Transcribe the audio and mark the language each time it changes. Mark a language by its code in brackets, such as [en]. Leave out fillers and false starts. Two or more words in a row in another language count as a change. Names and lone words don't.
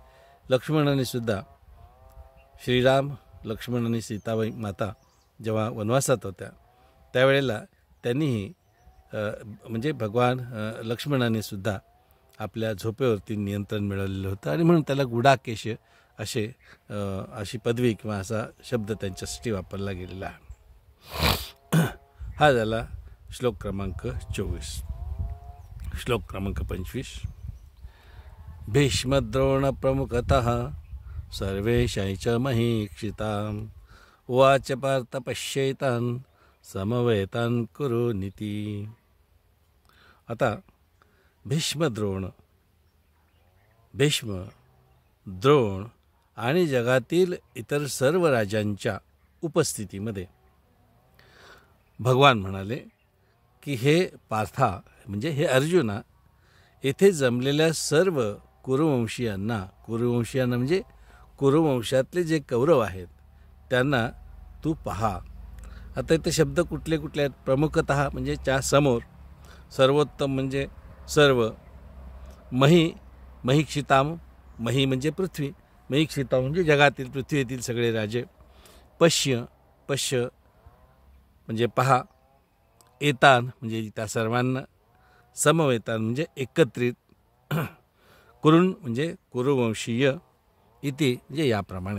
[mr] लक्ष्मणाने सुद्धा श्रीराम, लक्ष्मण आणि सीताबाई माता जेव्हा वनवासात होत्या त्यावेळेला त्यांनीही म्हणजे भगवान लक्ष्मणाने सुद्धा आपल्या झोपेवरती नियंत्रण मिळवलेलं होतं, आणि म्हणून त्याला गुडाकेश अशी पदवी किंवा असा शब्द त्यांच्यासाठी वापरला गेलेला आहे. हा झाला श्लोक क्रमांक 24. श्लोक क्रमांक 25. [sa] भीष्मद्रोण प्रमुखतः सर्वेशांच महीक्षितां उवाच पार्थ पश्यैतान् समवेतान् कुरु नीती. [mr] आता भीष्म, द्रोण आणि जगातील इतर सर्व राजांच्या उपस्थितीमध्ये भगवान म्हणाले की हे पार्था म्हणजे हे अर्जुना, येथे जमलेल्या सर्व कुरुवंशीयांना म्हणजे कुरुवंशातले जे कौरव आहेत त्यांना तू पहा आता इथे शब्द कुठले कुठले आहेत? प्रमुखतः म्हणजे च्या समोर, सर्वोत्तम म्हणजे सर्व, [sa] मही महीक्षिताम, [mr] मही म्हणजे पृथ्वी, महीक्षिताम म्हणजे जगातील पृथ्वीतील सगळे राजे, [sa] पश्य पश्य [mr] म्हणजे पहा, एतान म्हणजे त्या सर्वांना, समवेतान म्हणजे एकत्रित, कुरुन म्हणजे कुरुवंशीय, इति म्हणजे याप्रमाणे.